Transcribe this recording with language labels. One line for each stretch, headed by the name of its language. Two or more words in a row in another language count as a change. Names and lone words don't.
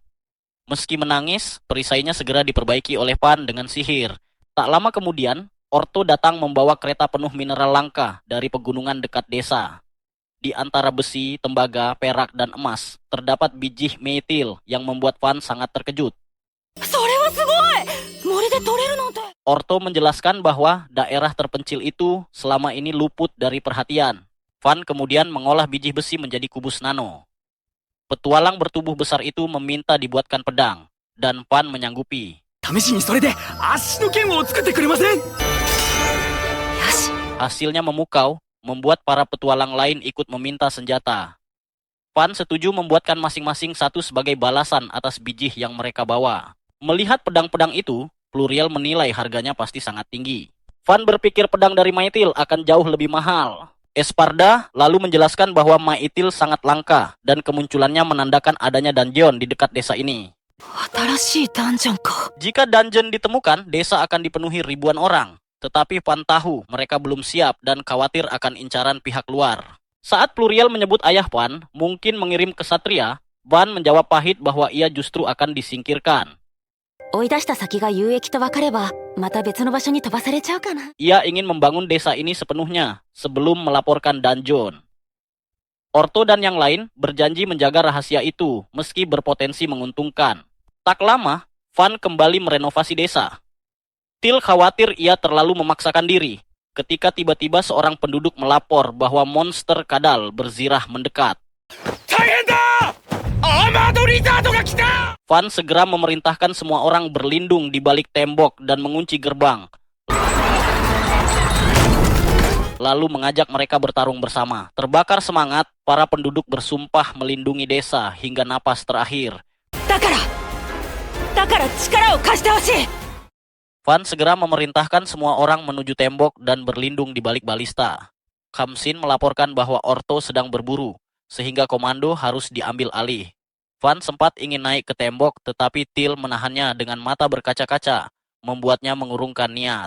Indonesian: Meski menangis, perisainya segera diperbaiki oleh Van dengan sihir. Tak lama kemudian, Orto datang membawa kereta penuh mineral langka dari pegunungan dekat desa. Di antara besi, tembaga, perak, dan emas, terdapat biji metil yang membuat Van sangat terkejut.
Japanese: それはすごい。森で取れるなんて。
Indonesian: Orto menjelaskan bahwa daerah terpencil itu selama ini luput dari perhatian. Van kemudian mengolah biji besi menjadi kubus nano. Petualang bertubuh besar itu meminta dibuatkan pedang, dan Van menyanggupi.
Japanese: 試しにそれで足の剣を作ってくれません？よし。
Indonesian: Hasilnya memukau, membuat para petualang lain ikut meminta senjata. Van setuju membuatkan masing-masing satu sebagai balasan atas biji yang mereka bawa. Melihat pedang-pedang itu, Pluriel menilai harganya pasti sangat tinggi. Van berpikir pedang dari Maithil akan jauh lebih mahal. Esparda lalu menjelaskan bahwa Maithil sangat langka dan kemunculannya menandakan adanya dungeon di dekat desa ini.
Japanese: 新しいダンジョンか。
Indonesian: Jika dungeon ditemukan, desa akan dipenuhi ribuan orang. Tetapi Van tahu mereka belum siap dan khawatir akan incaran pihak luar. Saat Pluriel menyebut ayah Van mungkin mengirim kesatria, Van menjawab pahit bahwa ia justru akan disingkirkan.
Japanese: 追い出した先が有益と分かれば、また別の場所に飛ばされちゃうかな。
Indonesian: Ia ingin membangun desa ini sepenuhnya sebelum melaporkan dungeon. Orto dan yang lain berjanji menjaga rahasia itu meski berpotensi menguntungkan. Tak lama, Van kembali merenovasi desa. Til khawatir ia terlalu memaksakan diri ketika tiba-tiba seorang penduduk melapor bahwa monster kadal berzirah mendekat. Van segera memerintahkan semua orang berlindung di balik tembok dan mengunci gerbang. Lalu mengajak mereka bertarung bersama. Terbakar semangat, para penduduk bersumpah melindungi desa hingga napas terakhir.
Japanese: だから力を貸してほしい。
Indonesian: Van segera memerintahkan semua orang menuju tembok dan berlindung di balik balista. Kamsin melaporkan bahwa Orto sedang berburu, sehingga komando harus diambil alih. Van sempat ingin naik ke tembok, tetapi Til menahannya dengan mata berkaca-kaca, membuatnya mengurungkan niat.